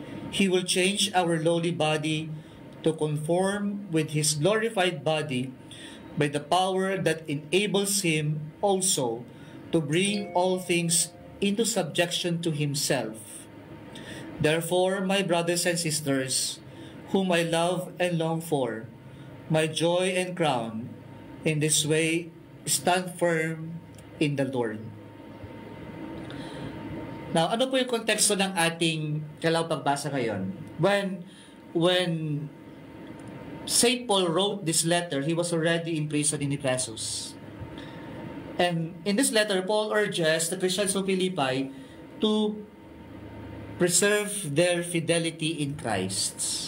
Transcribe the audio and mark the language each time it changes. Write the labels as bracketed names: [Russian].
[English] He will change our lowly body to conform with His glorified body by the power that enables Him also to bring all things into subjection to Himself. Therefore, my brothers and sisters, whom I love and long for, my joy and crown, in this way, stand firm in the Lord. [Filipino] Now, ano po yung konteksto ng ating pagbasa ngayon? [English] When St. Paul wrote this letter, he was already in prison in Ephesus. And in this letter, Paul urges the Christians of Philippi to preserve their fidelity in Christ.